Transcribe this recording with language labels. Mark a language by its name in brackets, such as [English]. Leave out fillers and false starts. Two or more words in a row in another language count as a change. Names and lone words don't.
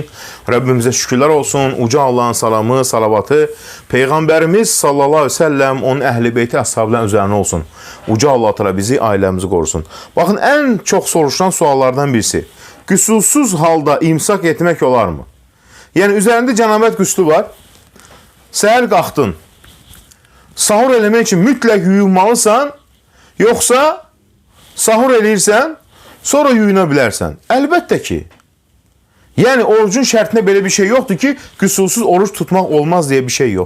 [Turkish] Rabbimize şükürler olsun. Uca Allah'ın salamı, salavatı Peygamberimiz [Arabic] صلى الله عليه وسلم, [Turkish] onun ehli beyti, ashabların üzerine olsun. Uca Allah Teala bizi, ailemizi korusun. Bakın, en çok soruşulan suallardan birisi. [Azerbaijani] Güsulsüz halda imsak etmek olar mı? Yani üzerinde cenabet güslü var. Səhər qalxdın. Sahur eləmək için mütləq yuyunmalısan, yoksa sahur eləyirsən, sonra yuyuna bilərsən. Əlbəttə ki. Yəni orucun şərtində belə bir şey yoxdur ki, güsulsüz oruç tutmaq olmaz diye bir şey yoxdur.